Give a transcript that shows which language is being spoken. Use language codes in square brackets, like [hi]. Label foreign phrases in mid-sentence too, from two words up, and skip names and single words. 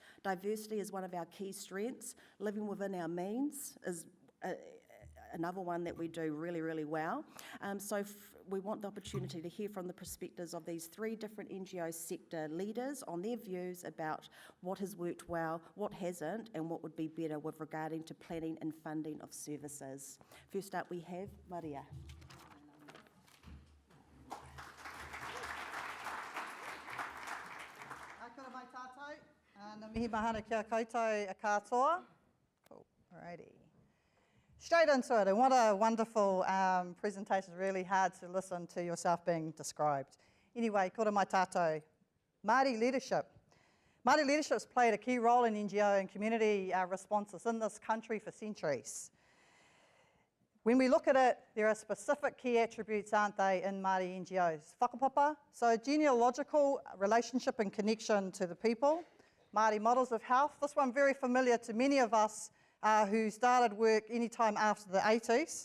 [en] Diversity is one of our key strengths. Living within our means is another one that we do really, really well. We want the opportunity to hear from the perspectives of these three different NGO sector leaders on their views about what has worked well, what hasn't, and what would be better with regarding to planning and funding of services. First up, we have Maria. [mi] Kia mai tātou. Ngā mihi mahana kia koutou a katoa. [en] Cool, alrighty. Straight into it, and what a wonderful presentation. Really hard to listen to yourself being described. Anyway, [mi] kora mai tātou. [en] Māori leadership. Māori leadership's played a key role in NGO and community responses in this country for centuries. When we look at it, there are specific key attributes, aren't they, in Māori NGOs? Whakapapa, so genealogical relationship and connection to the people. Māori models of health, this one very familiar to many of us who started work anytime after the 80s.